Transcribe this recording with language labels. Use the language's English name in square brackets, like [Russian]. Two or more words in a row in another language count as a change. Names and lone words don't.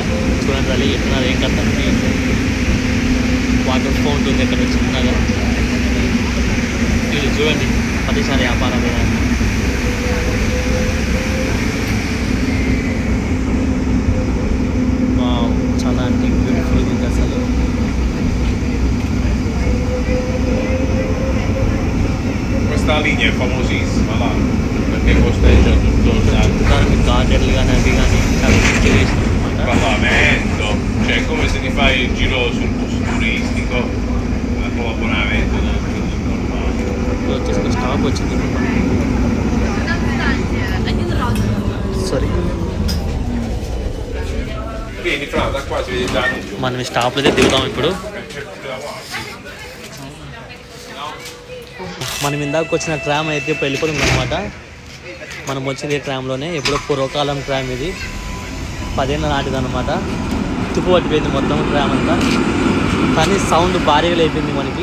[Telugu] చూడండి అది ఎట్లా ఏం కదా. వాటర్ ఫౌంట్ ఉంది ఇక్కడ చిన్నగా. వీళ్ళు చూడండి ప్రతిసారి వ్యాపారం లేదా. చాలా అంటే బ్యూటిఫుల్ ఉంది అసలు. [Italian] Questa linea è famosissima là, perché costa tutto [Telugu] గార్డెన్లు కానీ అవి కానీ చాలా మంచిగా వేసిన [Italian] il Parlamento, cioè è come se ti fai il giro sul bus turistico, a Nuovo Bonavento, normale. [Telugu] వచ్చేసి స్టాప్ వచ్చింది. సారీ, [Italian] Vieni fra, da qua si vede già l'anuncio. [Telugu] మనం స్టాప్లో అయితే దిగుతాం ఇప్పుడు. మనం ఇందాక వచ్చిన ట్రామ్ అయితే ఇప్పుడు వెళ్ళిపోతుంది అనమాట. మనం వచ్చింది ఈ ట్రామ్లోనే. ఎప్పుడో పూర్వకాలం ట్రామ్ ఇది, 10 ఏళ్ళ నాటిది అనమాట. తుప్పు పట్టిపోయింది మొత్తం ట్రామ్ అంతా, కానీ సౌండ్ భారీగా అయిపోయింది మనకి.